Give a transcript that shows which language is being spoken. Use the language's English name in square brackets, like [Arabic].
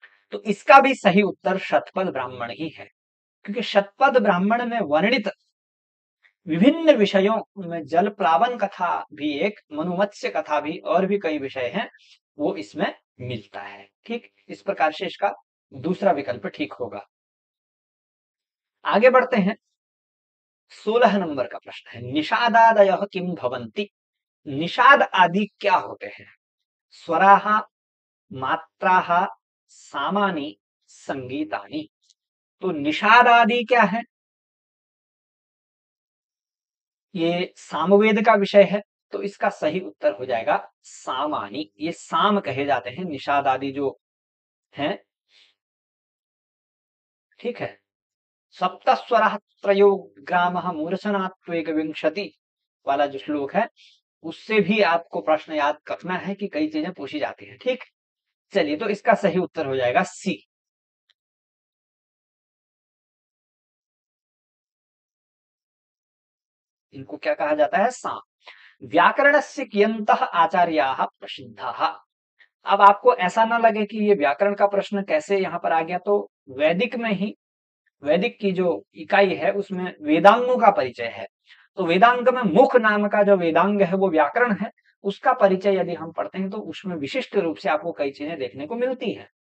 [Hindi] तो इसका भी सही उत्तर शतपथ ब्राह्मण ही है, क्योंकि शतपथ ब्राह्मण में वर्णित विभिन्न विषयों में जल प्लावन कथा भी एक, मनुमत्स्य कथा भी, और भी कई विषय हैं, वो इसमें मिलता है। ठीक, इस प्रकार से इसका दूसरा विकल्प ठीक होगा। आगे बढ़ते हैं। 16 नंबर का प्रश्न है, [Sanskrit] निषादादयः किम भवन्ति। [Hindi] निषाद आदि क्या होते हैं? [Sanskrit] स्वराः, मात्राः, सामानि, संगीतानि। [Hindi] तो निषाद आदि क्या है? ये सामवेद का विषय है, तो इसका सही उत्तर हो जाएगा सामानी। ये साम कहे जाते हैं निषाद आदि जो हैं। ठीक है। [Sanskrit] सप्तस्वरः त्रयो ग्रामः मूर्छनात्वेक विंशति [Hindi] वाला जो श्लोक है, उससे भी आपको प्रश्न याद करना है कि कई चीजें पूछी जाती हैं। ठीक, चलिए, तो इसका सही उत्तर हो जाएगा सी। इनको क्या कहा जाता है? साम। [Sanskrit] व्याकरणस्य कियन्तः आचार्याः प्रसिद्धाः। [Hindi] अब आपको ऐसा ना लगे कि ये व्याकरण का प्रश्न कैसे यहाँ पर आ गया, तो वैदिक में ही, वैदिक की जो इकाई है उसमें वेदांगों का परिचय है। तो वेदांग में मुख नाम का जो वेदांग है वो व्याकरण है, उसका परिचय यदि हम पढ़ते हैं तो उसमें विशिष्ट रूप से आपको कई चीजें देखने को मिलती हैं।